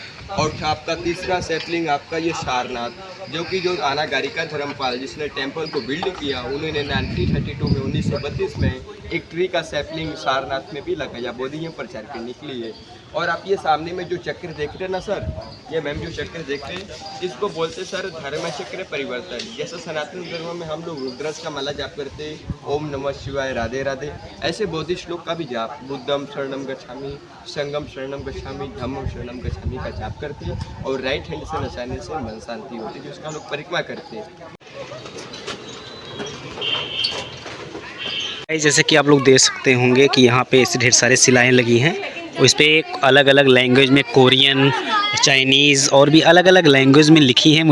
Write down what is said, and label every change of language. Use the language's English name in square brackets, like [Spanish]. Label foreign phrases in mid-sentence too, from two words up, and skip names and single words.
[Hindi] और आपका तीसरा सैपलिंग आपका ये सारनाथ, जो कि जो अनागारिका धर्मपाल जिसने टेंपल को बिल्ड किया, उन्होंने 1932 में 1932 में एक ट्री का सैपलिंग सारनाथ में भी लगाया बौद्धिज्म प्रचार करने के लिए। और आप ये सामने में जो चक्र देख रहे हैं ना सर, ये मैम जो चक्र देख रहे हैं, इसको बोलते सर धर्म चक्र परिवर्तन। जैसे सनातन धर्म में हम लोग रुद्राक्ष का माला जाप करते हैं, [Sanskrit] ओम नमः शिवाय, [Hindi] राधे राधे, ऐसे बौद्ध श्लोक का भी जाप, [Pali] बुद्धम शरणम गच्छामि, संगम शरणम गच्छामि, धम्मम शरणम गच्छामि [Hindi] का जाप करते हैं। और [English] right hand [Hindi] से नचाने से मन शांति होती है, जिसका लोग परिक्रमा करते हैं। जैसे कि आप लोग देख सकते होंगे कि यहाँ पे ऐसे ढेर सारे सिलाएँ लगी हैं, उस पर एक अलग अलग लैंग्वेज में, कोरियन, चाइनीज़ और भी अलग अलग लैंग्वेज में लिखी हैं।